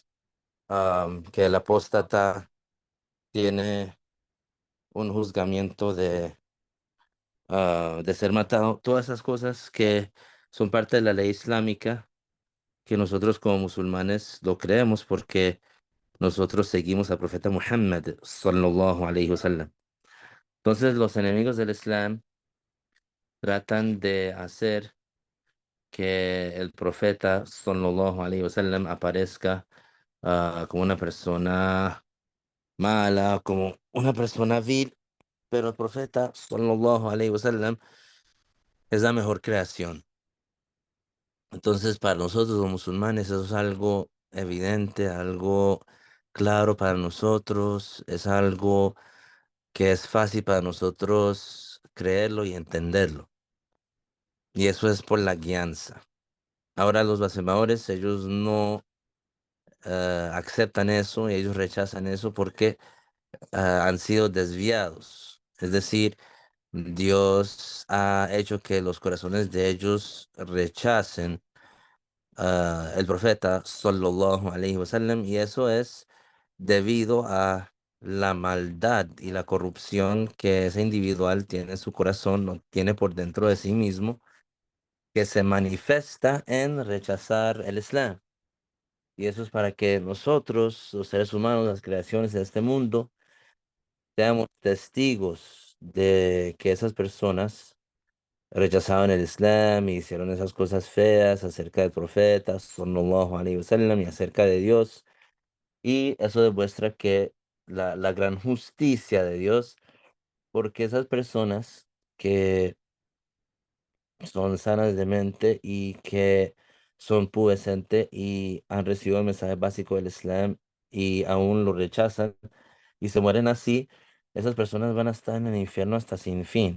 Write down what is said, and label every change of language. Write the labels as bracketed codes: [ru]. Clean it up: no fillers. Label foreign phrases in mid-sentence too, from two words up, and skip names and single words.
[es] Que el apóstata tiene un juzgamiento de ser matado. Todas esas cosas que son parte de la ley islámica, que nosotros como musulmanes lo creemos porque nosotros seguimos al profeta Muhammad [ar] صلى الله عليه وسلم. [es] Entonces los enemigos del Islam tratan de hacer que el profeta [ar] صلى الله عليه وسلم [es] aparezca como una persona mala, como una persona vil, pero el profeta [ar] صلى الله عليه وسلم [es] es la mejor creación. Entonces, para nosotros los musulmanes eso es algo evidente, algo claro para nosotros, es algo que es fácil para nosotros creerlo y entenderlo. Y eso es por la guianza. Ahora los blasfemadores, ellos no aceptan eso y ellos rechazan eso porque han sido desviados. Es decir, Dios ha hecho que los corazones de ellos rechacen el profeta [ar] صلى الله عليه وسلم, [es] y eso es debido a la maldad y la corrupción que ese individual tiene en su corazón, lo tiene por dentro de sí mismo, que se manifiesta en rechazar el Islam. Y eso es para que nosotros, los seres humanos, las creaciones de este mundo, seamos testigos de que esas personas rechazaban el Islam y hicieron esas cosas feas acerca del profeta, [ar] صلى الله عليه وسلم, [es] y acerca de Dios. Y eso demuestra que la gran justicia de Dios, porque esas personas que son sanas de mente y que son pubescentes y han recibido el mensaje básico del Islam y aún lo rechazan y se mueren así, esas personas van a estar en el infierno hasta sin fin.